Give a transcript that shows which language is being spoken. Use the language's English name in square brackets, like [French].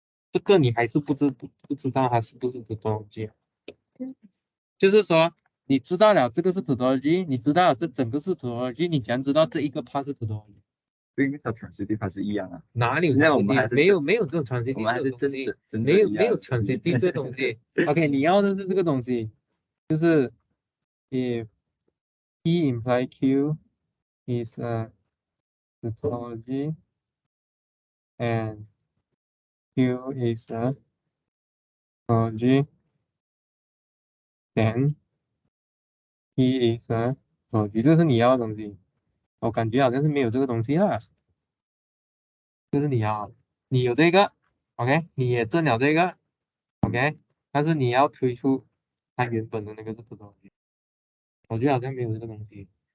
[Chinese] 这个你还是不知道它是不是多逻辑？就是说，你知道了这个是 tautology， 你知道了这整个是 tautology， 你怎样知道这一个 part 是 tautology？因为它 transitive 它是一样啊。哪里有 transitive？ 没有这种 transitive 这种东西，没有 transitive 这东西。 OK， 你要的是这个东西，就是 [English] if P imply Q is a tautology [Chinese] and Q is a tautology, then P is a tautology， 这是你要的东西。我感觉好像是没有这个东西啦，就是你要，你有这个 ，OK， 你也证了这个 ，OK， 但是你要推出它原本的那个是不东西，我觉得好像没有这个东西。